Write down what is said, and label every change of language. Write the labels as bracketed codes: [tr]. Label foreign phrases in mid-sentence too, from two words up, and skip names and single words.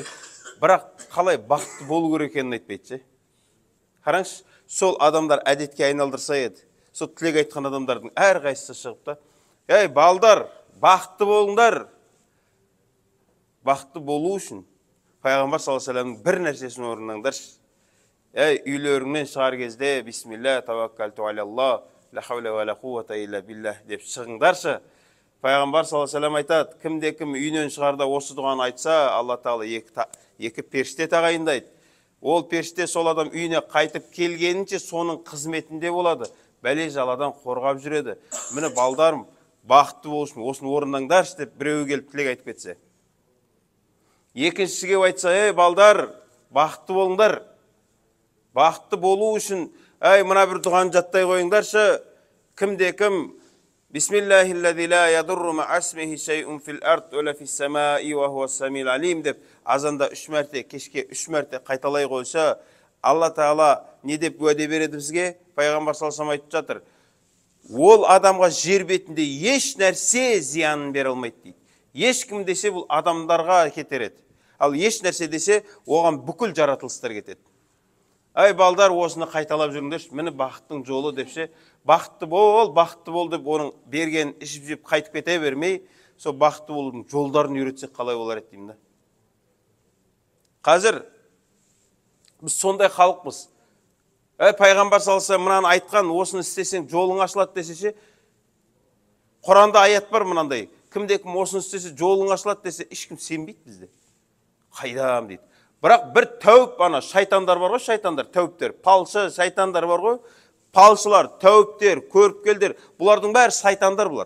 [kk] Бірақ қалай бақытты болу керек екенін айтпайды ше. Қараңызшы, сол адамдар әдетке айналдырса еді, сол тілек айтқан адамдардың әрқайсысы шығып та, ей балдар, бақытты болыңдар. Бақытты болу үшін Пайғамбар [ar] صلى الله عليه وسلم [kk] бір нәрсесін орындаңдаршы. Ей үйлеріңнен шығар кезде [ar] بسم الله توكلت على الله لا حول ولا قوة إلا بالله [kk] деп шығыңдаршы. Пайғамбар [ar] صلى الله عليه وسلم [kk] айтады, кімде-кім үйінен шығарда осы дұғаны айтса, Алла тағала екі періште тағайындайды. Ол періште сол адам үйіне қайтып келгенінше соның қызметінде болады. Бәле жаладан қорғап жүреді. Міне балдарым, бақытты болу үшін осыны орындаңдаршы деп біреуі келіп тілек айтып кетсе. Екіншісіге айтса, ей балдар, бақытты болыңдар. Бақытты болу үшін, ей мына бір дұғаны жаттай қойыңдаршы. Кімде-кім [ar] بسم الله الذي لا يضر مع اسمه شيء في الأرض ولا في السماء وهو السميع العليم [kk] деп азанда 3 мәрте, кешке 3 мәрте қайталай қойса, Алла тағала не деп уәде береді бізге? Пайғамбар [ar] صلى الله عليه وسلم [kk] айтып жатыр. Ол адамға жер бетінде еш нәрсе зиянын бере алмайды дейді. Ешкім десе бұл адамдарға кетереді. Ал еш нәрсе десе оған бүкіл жаратылыстар кетеді. Ай балдар, осыны қайталап жүріңдерші, міне бақыттың жолы депше, бақытты бол деп оның берген ішіп-жеп қайтып кете бермей, сол бақытты болудың жолдарын үйретсек қалай болар еді деймін да. Қазір біз сондай халықпыз. Пайғамбар [ar] صلى الله عليه وسلم [kk] мынаны айтқан, осыны істесең жолың ашылады десе, Құранда аят бар мынандай, кімде-кім осыны істесе жолың ашылады десе, ешкім сенбейді бізде. Қайдам дейді. Бірақ бір тәуіп, шайтандар бар ғой, шайтандар, тәуіптер, палшы шайтандар бар ғой, палшылар, тәуіптер, көріпкелдер, бұлардың бәрі шайтандар бұлар.